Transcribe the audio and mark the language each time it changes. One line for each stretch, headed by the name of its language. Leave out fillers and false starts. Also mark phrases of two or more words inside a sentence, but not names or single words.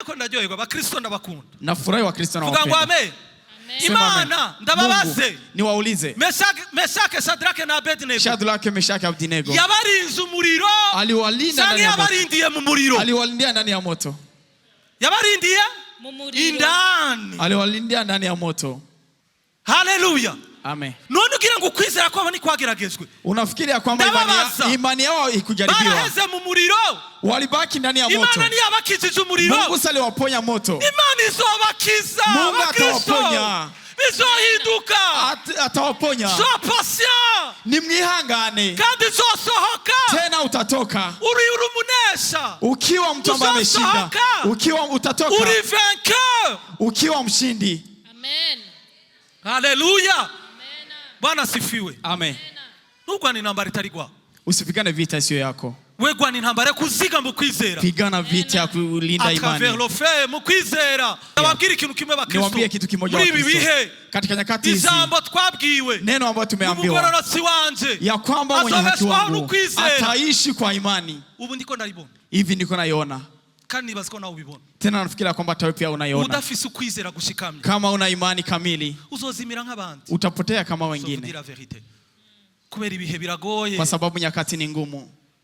Rundi: ndaryoherwa bakristo ndabakunda.
Swahili: Nafurahi wa Kristo na wapenda.
Rundi: Vuga ngo amen. Imana ndababaze.
Swahili: Niwaulize. Meshake Shadrake na Abednego. Shadrake Meshake Abednego.
Rundi: Yabarinze umuriro.
Swahili: Aliwalinda ndani ya moto.
Rundi: Yabarindiye mu muriro.
Swahili: Aliwalindia ndani ya moto.
Rundi: Yabarindiye mu muriro. Indani.
Swahili: Aliwalindia ndani ya moto. Hallelujah. Amen.
Rundi: None ugira ngo kwizera kwabo ni kwageragezwe.
Swahili: Unafikiri ya kwamba imani yao ikujaribiwa?
Rundi: Baraheze mu muriro.
Swahili: Walibaki ndani ya moto.
Rundi: Imana ni yabakijije umuriro.
Swahili: Mungu sali waponya moto.
Rundi: Imana izobakiza.
Swahili: Mungu atawaponya.
Rundi: Bizohinduka.
Swahili: Atawaponya.
English: So patient.
Rundi: Ni mwihangane. Kandi zosohoka.
Swahili: Tena utatoka.
Rundi: Uri urumunesha.
Swahili: Ukiwa mtu ambaye ameshinda. Ukiwa utatoka.
Rundi: Uri vainqueur.
Swahili: Ukiwa mshindi. Amen. Hallelujah. Bwana sifiwe. Amen.
Rundi: Nugwana intambara itari gwa.
Swahili: Usipigane vita sio yako.
Rundi: Wewe gwana intambara kuziga mu kwizera.
Swahili: Pigana vita ya kulinda imani.
French: Atravers le fait
Rundi: mu kwizera. Nababwira ikintu kimwe bakristo.
Swahili: Niwaambie kitu kimoja wa Kristo. Katika nyakati hizi.
Rundi: Izambo twabwiwe.
Swahili: Neno ambalo tumeambiwa.
Rundi: Umugororotsi wanje.
Swahili: Ya kwamba mwenye haki wangu ataishi kwa imani.
Rundi: Ubu ndiko ndaribona.
Swahili: Hivi ndiko naiona.
Rundi: Kandi nibaziko nawe ubibona.
Swahili: Tena nafikiri kwamba tawe pia unaiona.
Rundi: Udafise ukwizera gushikamye.
Swahili: Kama una imani kamili,
Rundi: uzozimira nk'abandi.
Swahili: Utapotea kama wengine.
Rundi: Kubera ibihe biragoye.
Swahili: Kwa sababu nyakati ni ngumu.